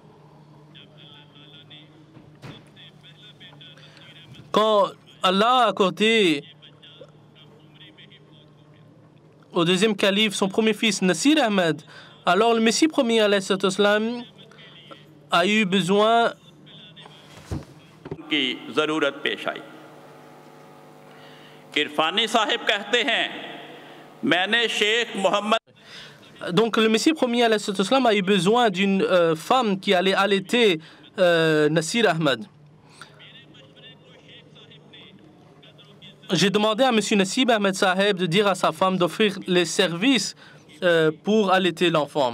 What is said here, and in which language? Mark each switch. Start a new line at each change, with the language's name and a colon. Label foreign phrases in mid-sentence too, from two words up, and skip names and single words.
French: Quand Allah a accordé au deuxième calife son premier fils Nasir Ahmed, alors le Messie premier
Arabic: عليه السلام
French: a eu besoin
Urdu: کی ضرورت پیش آئی. عرفانی صاحب کہتے ہیں، میں نے شیخ محمد
French: Donc le Messie premier
Arabic: عليه السلام
French: a eu besoin d'une femme qui allait allaiter Nasir Ahmed. J'ai demandé à M. Nasib Ahmed Saheb de dire à sa femme d'offrir les services pour allaiter l'enfant.